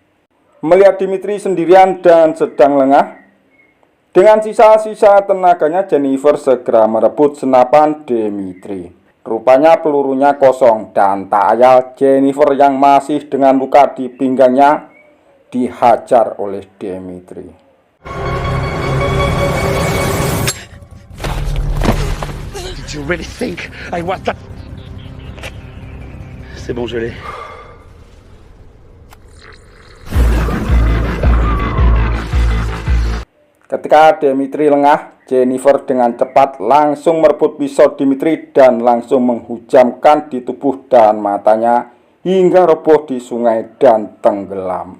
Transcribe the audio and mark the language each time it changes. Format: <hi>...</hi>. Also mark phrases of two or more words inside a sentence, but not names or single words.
<id>Melihat Dimitri sendirian dan sedang lengah, dengan sisa-sisa tenaganya Jennifer segera merebut senapan Dimitri. Rupanya pelurunya kosong dan tak ayal Jennifer yang masih dengan luka di pinggangnya dihajar oleh Dimitri.</id> <en>Did you really think I was that?</en> <fr>C'est bon, je l'ai.</fr> <id>Ketika Dimitri lengah, Jennifer dengan cepat langsung merebut pisau Dimitri dan langsung menghujamkan di tubuh dan matanya hingga roboh di sungai dan tenggelam.</id>